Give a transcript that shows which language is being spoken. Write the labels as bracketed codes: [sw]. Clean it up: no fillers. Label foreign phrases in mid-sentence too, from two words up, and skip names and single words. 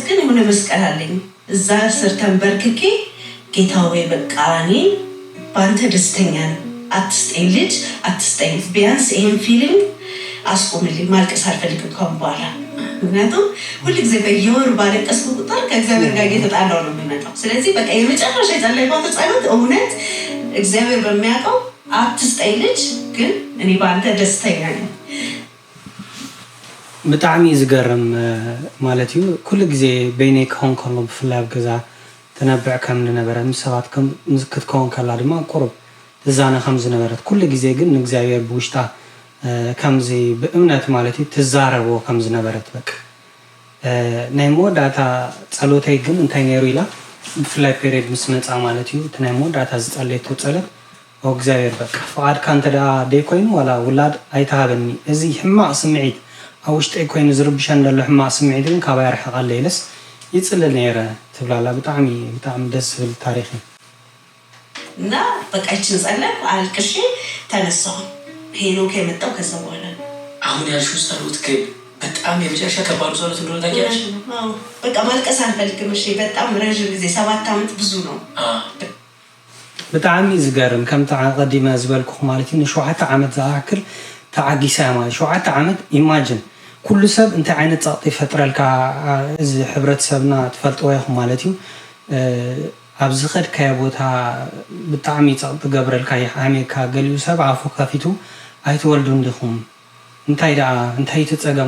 [am] ግን የሆነ መስቀል አለኝ እዛ ስር ተንበርክኬ ጌታ ሆይ በቃ እኔ ባንተ ደስተኛ ነኝ አትስጠኝ ልጅ አትስጠኝ ቢያንስ ይሄን ፊሊንግ አስቆምልኝ ማልቀስ አልፈልግም ካሁን በኋላ ምክንያቱም ሁልጊዜ በየወሩ ባለቀስኩ ቁጥር ከእግዚአብሔር ጋር እየተጣላሁ ነው የምመጣው ስለዚህ በቃ የመጨረሻ የጸለይኩት ጸሎት እውነት እግዚአብሔር በሚያውቀው አትስጠኝ ልጅ ግን እኔ ባንተ ደስተኛ ነኝ [ti] ብጣዕሚ ዝገርም ማለት እዩ ኩሉ ግዜ በይነይ ክኾን ከሎ ብፍላይ ኣብ ገዛ ተነብዕ ከም ዝነበረ ምስ ሰባት ክትከውን ከላ ድማ ቁርብ ትዛነ ከም ዝነበረት ኩሉ ግዜ ግን ንእግዚአብሔር ብውሽጣ ከምዚ ብእምነት ማለት እዩ ትዛረቦ ከም ዝነበረት በቃ ናይ መወዳእታ ጸሎተይ ግን እንታይ ነይሩ ኢላ ብፍላይ ፔሪድ ምስ መፃ ማለት እዩ እቲ ናይ መወዳእታ ዝጸለየቶ ጸሎት እግዚአብሔር በቃ ፍቓድካ እንተዳ ደይኮይኑ ዋላ ውላድ ኣይተሃበኒ እዚ ሕማቕ ስምዒት ኣብ ውሽጠይ ኮይኑ ዝርብሸን ዘሎ ሕማቕ ስምዒት ግን ካብኣ ይርሕቐለ ኢለስ ይጽልል ነይረ ትብላላ ብጣዕሚ ደስ ዝብል ታሪክ እዩ [am] እና በቃ ይችን ጸለይኩ አልቅሼ ተነሳሁ ሄኖክ የመጣው ከዛ በኋላ አሁን ያልሽው ጸሎት ግን በጣም የመጨረሻ ከባድ ጸሎት እንደሆነ ታውቂያለሽ በቃ ማልቀስ አልፈልግም እሺ በጣም ረጅም ጊዜ 7 ዓመት ብዙ ነው [ti] ብጣዕሚ ዝገርም ከም ተቀዲመ ዝበልኩ ማለት እዩ ን7 ዓመት ዝኣክል ተዓጊሳ ማለት 7 ዓመት ኢማጂን ኩሉ ሰብ እንታይ ዓይነት ፀቕጢ ይፈጥረልካ እዚ ሕብረተሰብና ትፈልጥዎ ይኹም ማለት እዩ ኣብዚ ኸድካዮ ቦታ ብጣዕሚ ፀቕጢ ገብረልካ ይሓሜካ ገሊኡ ሰብ ኣፉ ከፊቱ ኣይትወልዱን ዲኹም እንታይ ትፀገም